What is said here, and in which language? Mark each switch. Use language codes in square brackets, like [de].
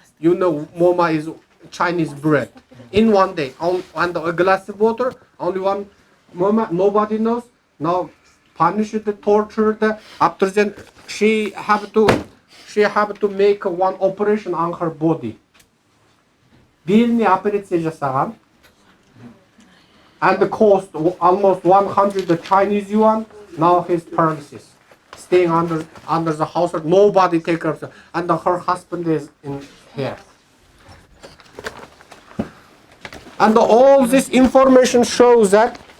[en] You know, moma is Chinese bread. In one day, and a glass of water, only one moma. Nobody knows. Now, punished, tortured. After then, she have to make one operation on her body. [kk] Беліне операция жасаған. [en] And the cost almost 100 Chinese yuan. Now he's paralysis, staying under the house. Nobody take care of her, and her husband is in here. And all this information shows that.